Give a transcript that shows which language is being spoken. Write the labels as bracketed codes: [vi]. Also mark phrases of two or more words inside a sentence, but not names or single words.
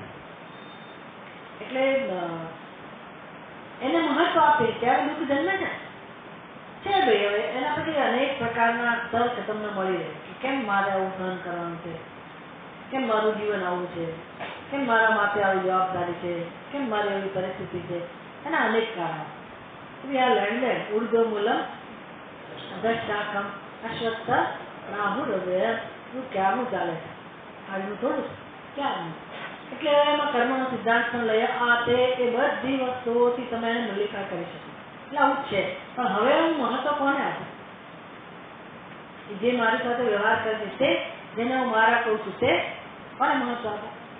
[gu] એટલે એને મહત્વ આપે ત્યારે દુઃખ જન્મે છે. ભાઈ હવે એના પછી અનેક પ્રકારના તર્ક તમને મળી રહે કે કેમ મારે આવું સહન કરવાનું છે, કેમ મારું જીવન આવું છે, કેમ મારા માથે આવી જવાબદારી છે, કેમ મારી એવી પરિસ્થિતિ છે. એના અનેક કારણો. [sa] क्रियालैंड ऊर्ध्वमूलम अधशाखम अश्वत्थ प्राहुरव्यय [gu] ક્યાનુ ચાલે આજનું થોડું ક્યારનું એટલે એમાં કર્મનો સિદ્ધાંત પણ લઈએ આ તે એ બધી વસ્તુઓથી તમે એને નલિફાય કરી શકો એટલે આવું જ છે પણ હવે હું મહત્વ કોને આપું જે મારી સાથે વ્યવહાર કરે છે તે જેને હું મારા કહું છું તે કોને મહત્વ આપું